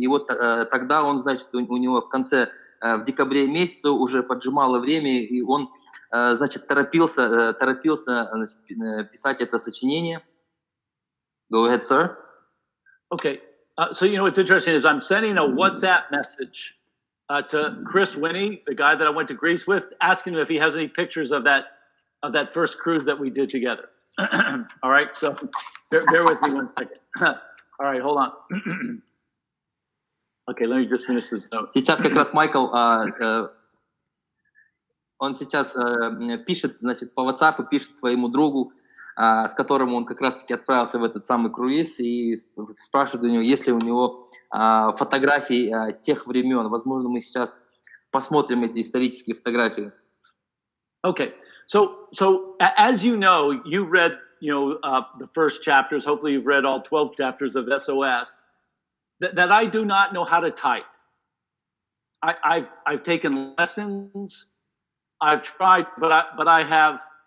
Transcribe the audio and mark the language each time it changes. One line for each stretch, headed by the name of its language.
Russian: И вот тогда он, значит, у него в декабре месяце уже поджимало время, и он, значит, торопился значит, писать это сочинение.
English: Go ahead, sir. Okay. So, what's interesting is I'm sending a WhatsApp message to Chris Winnie, the guy that I went to Greece with, asking him if he has any pictures of that first cruise that we did together. All right. So bear with me one second. All right. Hold on. Okay, let me just finish this note.
Russian: Сейчас как раз Майкл, он сейчас пишет, значит, по WhatsApp, пишет своему другу, с которым он как раз-таки отправился в этот самый круиз, и спрашивает у него, есть ли у него фотографии тех времен. Возможно, мы сейчас посмотрим эти исторические фотографии.
English: Okay, so as you know, you read, the first chapters. Hopefully, you've read all 12 chapters of SOS. That I do not know how to type. I've taken lessons. I've tried, but I have.